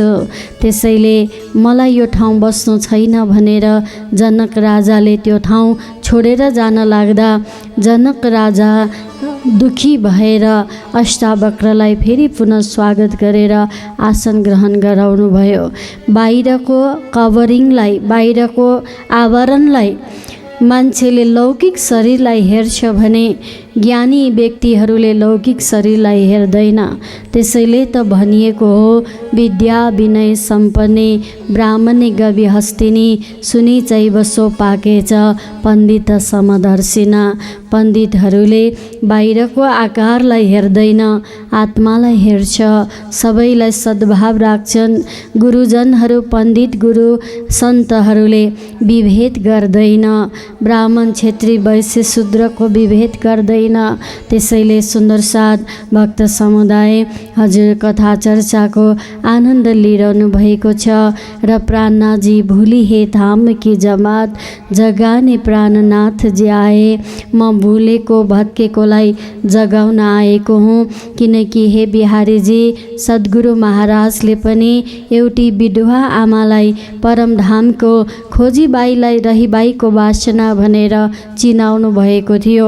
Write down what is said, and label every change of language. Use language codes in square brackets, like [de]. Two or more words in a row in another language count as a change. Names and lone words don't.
[ne] त्यसैले मलाई यो ठाउँ बस्नु छैन भनेर जनक राजाले त्यो ठाउँ छोडेर जान लाग्दा जनक राजा दुखी भएर अष्टावक्रलाई फेरि पुनः स्वागत गरेर आसन ग्रहण गराउनु भयो। बाहिरको कभरिङलाई, बाहिरको आवरणलाई मान्छेले लौकिक शरीरलाई हेर्छ भने ज्ञानी व्यक्तिहरूले लौकिक शरीरलाई हेर्दैन। त्यसैले त भनिएको हो, [sa] विद्या विनय सम्पन्ने ब्राह्मणे गवि हस्तिनी सुनि चैव सो पाकेछ पण्डित समदर्शिन। [ne] पण्डितहरूले बाहिरको आकारलाई हेर्दैन, आत्मालाई हेर्छ। सबैलाई सद्भाव राख्छन्। गुरुजनहरू, पण्डित गुरु सन्तहरूले विभेद गर्दैन। ब्राह्मण क्षेत्री वैश्य शूद्रको विभेद गर्दैन। त्यसैले सुन्दर साथ भक्त समुदाय हजुर कथा चर्चाको आनन्द लिइरहनु भएको छ। [hi] र प्राणनाथजी भुली हे धाम की जमात, जगाने प्राणनाथ जी आए। [ne] म भुलेको भत्केकोलाई जगाउन आएको हुँ। किनकि हे बिहारीजी, सद्गुरु महाराजले पनि एउटी विधवा आमालाई परमधामको खोजीबाईलाई रहीबाईको वासना भनेर चिनाउनु भएको थियो।